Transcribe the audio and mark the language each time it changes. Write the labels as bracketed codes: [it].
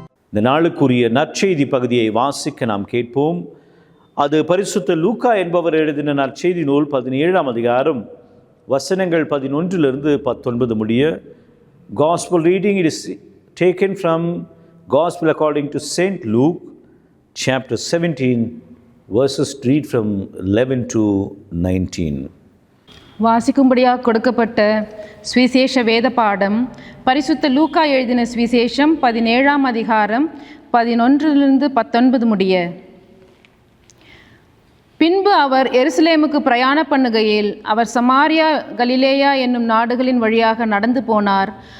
[ta] இந்த நாளுக்குரிய நற்செய்தி பகுதியை வாசிக்க நாம் கேட்போம். அது பரிசுத்த லூக்கா என்பவர் எழுதின நற்செய்தி நூல் 17ஆம் அதிகாரம் வசனங்கள் 11 to 19 முடிய. [en] Gospel reading, it is taken from Gospel according to Saint Luke, chapter 17, verses read from 11 to 19. [ta] வாசிக்கும்படியாக கொடுக்கப்பட்ட சுவிசேஷ வேத பாடம் பரிசுத்த லூக்கா எழுதின சுவிசேஷம் 17ஆம் அதிகாரம் 11 to 19 முடிய. பின்பு அவர் எருசலேமுக்கு பிரயாண பண்ணுகையில் அவர் சமாரியா கலிலேயா என்னும் நாடுகளின் வழியாக நடந்து போனார்.